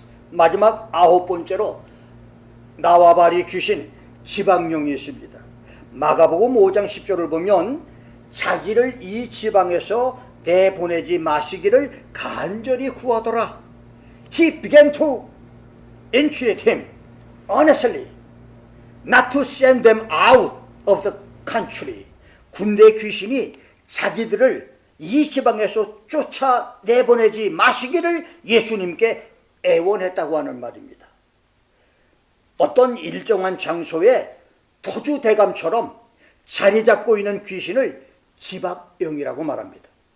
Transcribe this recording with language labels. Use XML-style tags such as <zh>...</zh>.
<ko>마지막 아홉 번째로 나와바리 귀신 지방령이 있습니다. 마가복음 5장 10절을 보면 자기를 이 지방에서 내보내지 마시기를 간절히 구하더라.</ko> <en>He began to entreat him earnestly not to send them out of the country.</en> <ko>군대 귀신이 자기들을 이 지방에서 쫓아내보내지 마시기를 예수님께 애원했다고 하는 말입니다. 어떤 일정한 장소에 토주대감처럼 자리 잡고 있는 귀신을 지박영이라고 말합니다.</ko>